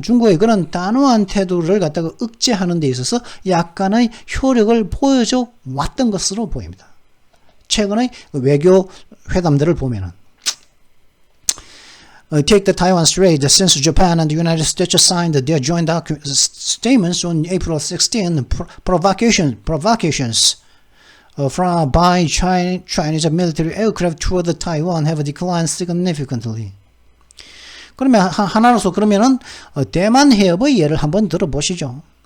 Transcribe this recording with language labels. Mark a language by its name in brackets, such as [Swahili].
[Korean] 중국의 그런 단호한 태도를 갖다가 억제하는 데 있어서 약간의 효력을 보여줘 왔던 것으로 보입니다. 최근의 외교 회담들을 보면은. [English] Take the Taiwan Strait. Since Japan and the United States signed their joint statements on April 16, provocations by Chinese military aircraft toward Taiwan have declined significantly. [Korean] 그러면 하나로서 그러면은 대만 해협의 예를 한번 들어보시죠.